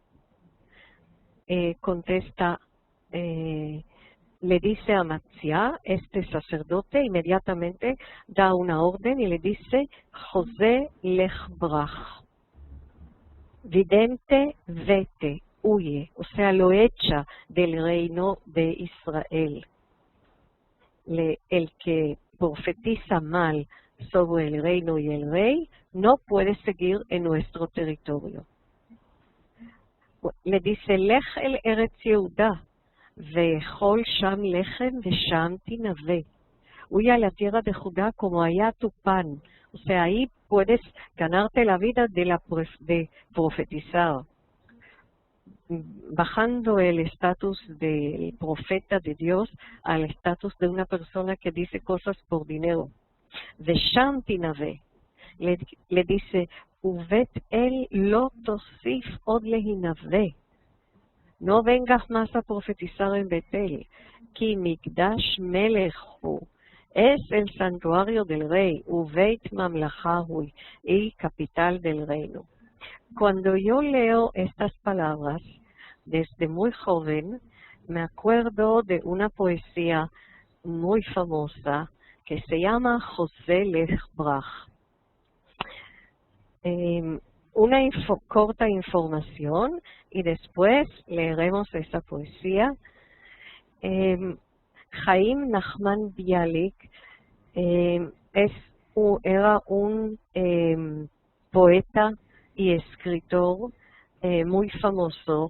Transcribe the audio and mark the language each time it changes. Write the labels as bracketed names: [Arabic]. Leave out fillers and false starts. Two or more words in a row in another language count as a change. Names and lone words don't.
[Spanish] contesta, le dice a Matzia, este sacerdote inmediatamente da una orden y le dice, [Hebrew] חוזה לך ברח, [Spanish] vidente vete, huye, o sea, lo echa del reino de Israel. El que profetiza mal sobre el reino y el rey no puede seguir en nuestro territorio. Le dice, [Hebrew] לך אל ארץ יהודה ואכול שם לחם ושם תנבא. [Spanish] Huye a la tierra de Judá como allá tu pan. O sea, ahí puedes ganarte la vida de profetizar. Bajando el estatus del profeta de Dios al estatus de una persona que dice cosas por dinero. [Hebrew] ושם תנבא. [Spanish] Le dice, [Hebrew] ובית אל לא תוסיף עוד להנבא. [Spanish] No vengas más a profetizar en Betel. [Hebrew] כי מקדש מלך הוא. [Spanish] Es el santuario del rey. [Hebrew] ובית ממלכה הוא. [Spanish] Y capital del reino. Cuando yo leo estas palabras, desde muy joven, me acuerdo de una poesía muy famosa que se llama José lech brach. Una corta información y después leeremos esta poesía. Chaim Nachman Bialik era un poeta y escritor muy famoso.